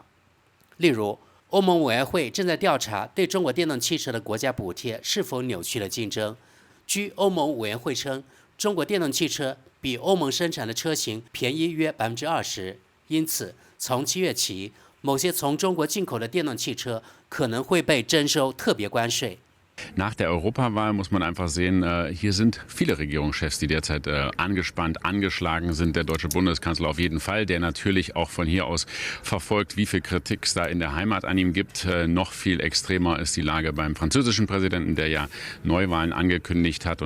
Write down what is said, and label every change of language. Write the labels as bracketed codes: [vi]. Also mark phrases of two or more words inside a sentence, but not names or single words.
[zh] 例如，欧盟委员会正在调查对中国电动汽车的国家补贴是否扭曲了竞争。据欧盟委员会称，中国电动汽车比欧盟生产的车型便宜约20%，因此从7月起，某些从中国进口的电动汽车可能会被征收特别关税。 [de] Nach der Europawahl muss man einfach sehen, hier sind viele Regierungschefs, die derzeit angespannt, angeschlagen sind. Der deutsche Bundeskanzler auf jeden Fall, der natürlich auch von hier aus verfolgt, wie viel Kritik es da in der Heimat an ihm gibt. Noch viel extremer ist die Lage beim französischen Präsidenten, der ja Neuwahlen angekündigt hat.